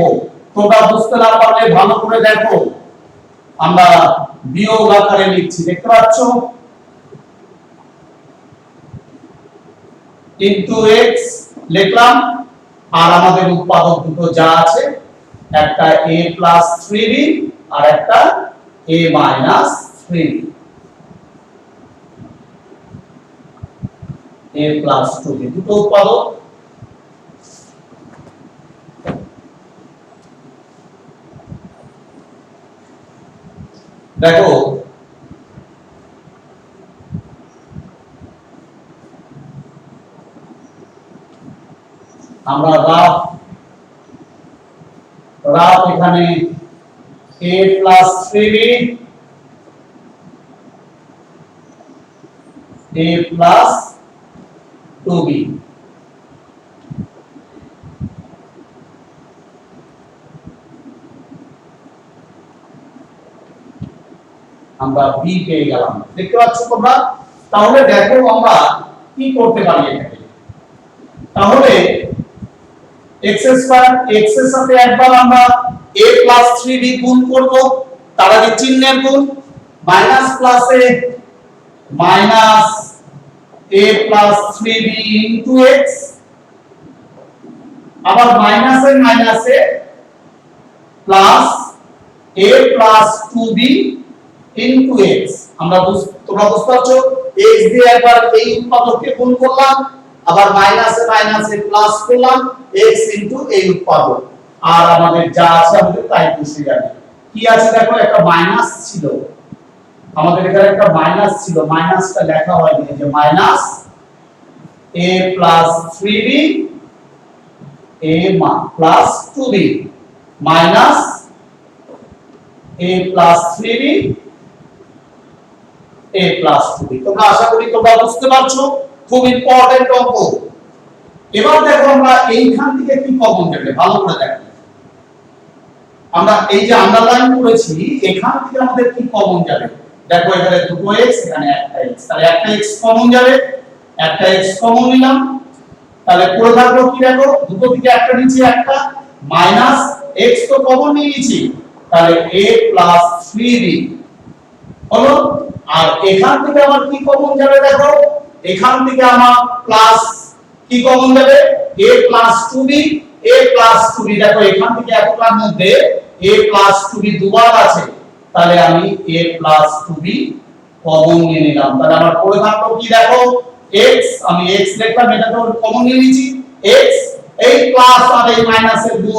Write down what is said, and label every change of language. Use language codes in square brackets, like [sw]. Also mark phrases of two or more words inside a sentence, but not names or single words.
[bn] তোমরা বুঝতে না পারলে ভালো করে দেখো, আমরা বিয়োগ আকারে লিখছি, দেখতে পাচ্ছো ইনটু x লিখলাম, আর আমাদের উৎপাদক দুটো যা আছে, একটা a প্লাস 3b আর একটা a minus 3b a plus 2b দুটো উৎপাদক দেখো আমরা রাফ এখানে a plus 3b a plus 2b আমরা b পেয়ে গেলাম দেখতে পাচ্ছ তোমরা তাহলে দেখো আমরা কি করতে পারি এখানে তাহলে x স্কয়ার x এর সাথে একবার আমরা a plus 3b গুণ করব তার আগে চিহ্নের গুণ মাইনাস প্লাসে মাইনাস a plus 3b into x আবার মাইনাসে মাইনাসে প্লাস a plus 2b into x আমরা তোমরা বুঝতে পারছো x দিয়ে একবার এই উৎপাদককে গুণ করলাম আবার মাইনাসে মাইনাসে প্লাস করলাম x into এই উৎপাদক আর আমাদের যা আছে আমাদের তাই বসে যাবে কি আছে দেখো একটা মাইনাস ছিল আমাদের এখানে একটা মাইনাস ছিল মাইনাসটা লেখা হয়নি যে মাইনাস a plus 3b a plus 2b মাইনাস a plus 3b a plus 2b তোমরা আশা করি তোমরা বুঝতে পারছো খুব ইম্পর্টেন্ট অঙ্ক এবার দেখো আমরা এইখান থেকে কি কমন যাবে ভালো করে দেখো আমরা এই যে আন্ডারলাইন করেছি এখান থেকে আমাদের কি কমন যাবে দেখো এখানে দুটো x এখানে একটা x তাহলে একটা x কমন যাবে একটা x কমন নিলাম তাহলে পড়ে থাকলো কি দেখো দুটো থেকে একটা নিচে একটা মাইনাস x তো কমন নিয়েছি তাহলে a plus 3b হলো আর এখান থেকে আমার কি কমন যাবে দেখো এখান থেকে আমার প্লাস কি কমন যাবে a plus 2b a plus 2b দেখো এখান থেকে এতটার মধ্যে a plus 2b দুবার আছে তাহলে আমি a plus 2b কমন নিয়ে নিলাম তাহলে আমার পড়ে থাকলো কি দেখো x আমি x লিখলাম এটা তো কমন নিয়ে নিয়েছি x এই প্লাস আর এই মাইনাসের গুণ